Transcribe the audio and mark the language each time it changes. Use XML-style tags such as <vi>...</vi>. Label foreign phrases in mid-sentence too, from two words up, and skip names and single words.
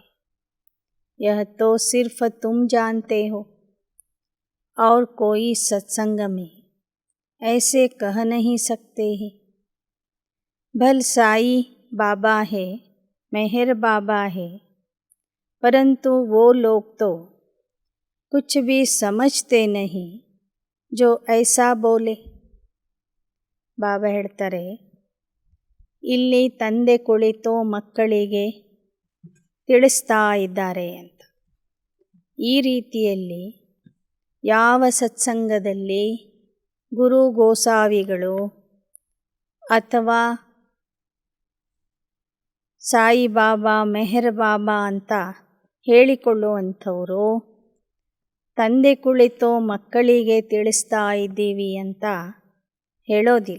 <hi>यह तो सिर्फ तुम जानते हो, और कोई सत्संग में ऐसे कह नहीं सकते हैं। भल साई बाबा है, मेहर बाबा है, परंतु वो लोग तो कुछ भी समझते नहीं जो ऐसा बोले.</hi> <kn>ಬಾಬಾ ಹೇಳ್ತಾರೆ, ಇಲ್ಲಿ ತಂದೆ ಕುಳಿತು ಮಕ್ಕಳಿಗೆ ತಿಳಿಸ್ತಾ ಇದ್ದಾರೆ ಅಂತ. ಈ ರೀತಿಯಲ್ಲಿ ಯಾವ ಸತ್ಸಂಗದಲ್ಲಿ ಗುರು ಗೋಸಾವಿಗಳು ಅಥವಾ ಸಾಯಿಬಾಬಾ ಮೆಹರ್ ಬಾಬಾ ಅಂತ ಹೇಳಿಕೊಳ್ಳುವಂಥವರು ತಂದೆ ಕುಳಿತು ಮಕ್ಕಳಿಗೆ ತಿಳಿಸ್ತಾ ಇದ್ದೀವಿ ಅಂತ ಹೇಳೋದಿಲ್ಲ.</kn>